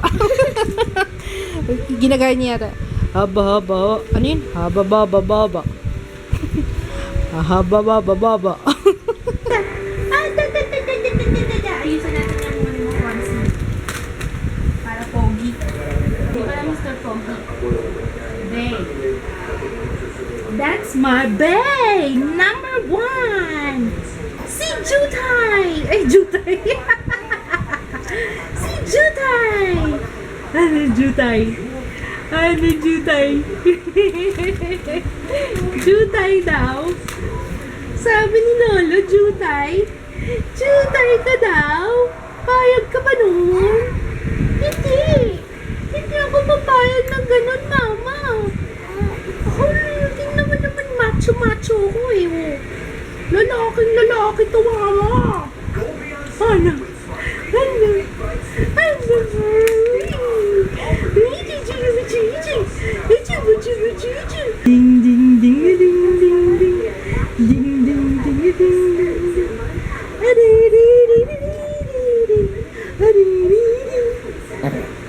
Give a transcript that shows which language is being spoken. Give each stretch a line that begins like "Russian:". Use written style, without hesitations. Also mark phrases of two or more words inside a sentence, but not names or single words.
Filipino: Ginagaya niya yata. Haba-haba. Ano yun? Haba-ba-ba-ba-ba. Haba-ba-ba-ba-ba. Ayusin natin yung mga fancy. Para pogi. Di ba Mr. Pogi?
English: Babe. That's my babe! Number 1!
Filipino: Si Jutay! Ay, Jutay! Si Jutay! Ano Jutay? Ano Jutay? Jutay daw? Sabi ni Lolo, Jutay? Jutay ka daw? Payag ka ba nun? Hindi! Hindi ako papayag ng ganun, Mama! Tingnan mo naman macho-macho ko eh. Lalaki to, Mama! Ano? Ding ding ding ding ding ding ding ding ding ding ding.